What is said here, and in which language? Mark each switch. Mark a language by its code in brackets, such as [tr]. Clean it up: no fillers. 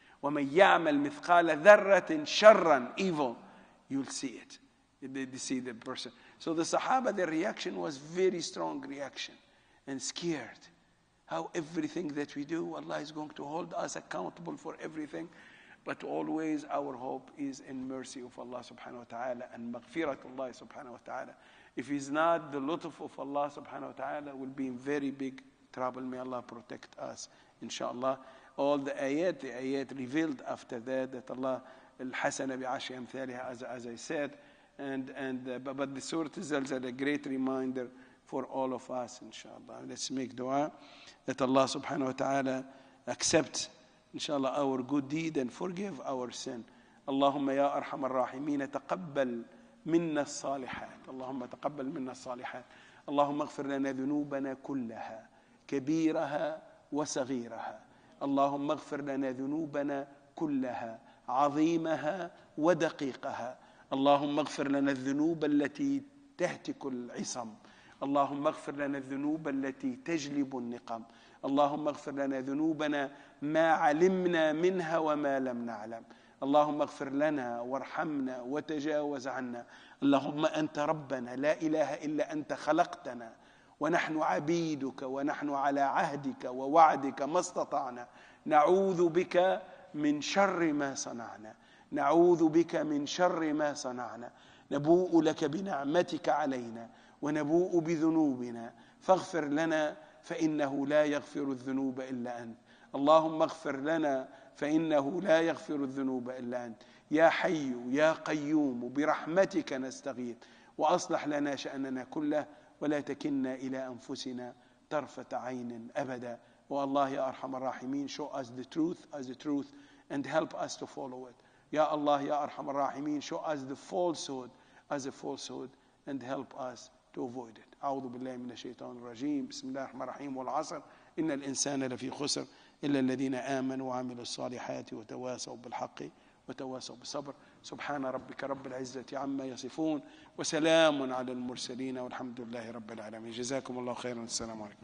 [ar] وَمَنْ يَعْمَلْ مِثْقَالَ ذَرَّةٍ شَرًّا, [en] evil, you'll see it. They see the person. So the Sahaba, their reaction was very strong reaction and scared. How everything that we do, Allah is going to hold us accountable for everything. But always our hope is in mercy of Allah subhanahu wa ta'ala and maghfiratullah subhanahu wa ta'ala. If it's not, the lutf of Allah subhanahu wa ta'ala will be in very big trouble. May Allah protect us, inshallah. All the ayat revealed after that Allah, [ar] al-hasana bi'ashri amthaliha, [en] as I said. But the Surah Az-Zalzalah, a great reminder for all of us, inshallah. Let's make dua that Allah subhanahu wa ta'ala accept, inshallah, our good deed and forgive our sin. [ar] Allahumma ya arhamar rahimin, taqabbal minna as-salihat. Allahumma taqabbal minna as-salihat. Allahumma ighfir lana dhunubana kullaha, kabiraha wa saghiraha. Allahumma ighfir lana dhunubana kullaha, عظيمها ودقيقها. اللهم اغفر لنا الذنوب التي تهتك العصم. اللهم اغفر لنا الذنوب التي تجلب النقم. اللهم اغفر لنا ذنوبنا ما علمنا منها وما لم نعلم. اللهم اغفر لنا وارحمنا وتجاوز عنا. اللهم أنت ربنا لا إله إلا أنت خلقتنا ونحن عبيدك ونحن على عهدك ووعدك ما استطعنا. نعوذ بك من شر ما صنعنا. نعوذ بك من شر ما صنعنا. نبوء لك بنعمتك علينا ونبوء بذنوبنا فاغفر لنا فإنه لا يغفر الذنوب إلا أنت. اللهم اغفر لنا فإنه لا يغفر الذنوب إلا أنت. يا حي يا قيوم برحمتك نستغيث وأصلح لنا شأننا كله ولا تكلنا إلى أنفسنا طرفة عين أبدا. والله يا أرحم الراحمين, [en] show us the truth as the truth and help us to follow it. Ya Allah, [ar] Ya Arhamar Rahimin, [en] show us the falsehood as a falsehood and help us to avoid it. [ar] أعوذ بالله من الشيطان الرجيم. بسم الله الرحمن الرحيم. والعصر إن الإنسان لفي خسر إلا الذين آمنوا وعملوا الصالحات وتواصوا بالحق وتواصوا بالصبر. سبحان ربك رب العزة عما يصفون وسلام على المرسلين والحمد لله رب العالمين. جزاكم الله خيرا. السلام عليكم.